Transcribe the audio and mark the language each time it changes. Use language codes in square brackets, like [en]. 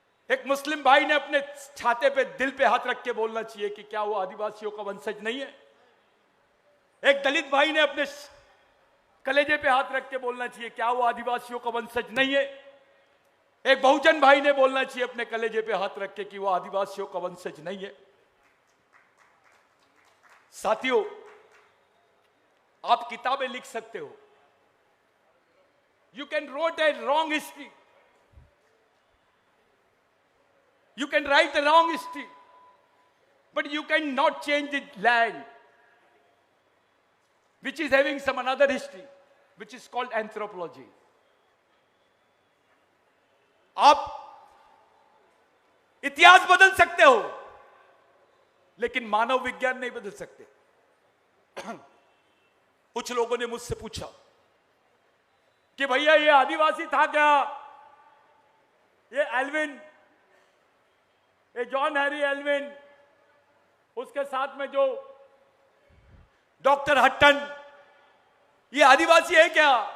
[hi] एक मुस्लिम भाई ने अपने छाते पे, दिल पे हाथ रख के बोलना चाहिए कि क्या वो आदिवासियों का वंशज नहीं है। एक दलित भाई ने अपने कलेजे पे हाथ रख के बोलना चाहिए, क्या वो आदिवासियों का वंशज नहीं है। एक बहुजन भाई ने बोलना चाहिए अपने कलेजे पे हाथ रख के कि वो आदिवासियों का वंशज नहीं है। साथियों, आप किताबें लिख सकते हो, [en] You can wrote a wrong history, you can write a wrong history, but you cannot change the land which is having some another history which is called anthropology. [hi] आप इतिहास बदल सकते हो लेकिन मानव विज्ञान नहीं बदल सकते। कुछ लोगों ने मुझसे पूछा कि भैया ये आदिवासी था क्या, ये एल्विन, ये जॉन हैरी एल्विन, उसके साथ में जो डॉक्टर हट्टन, ये आदिवासी है क्या।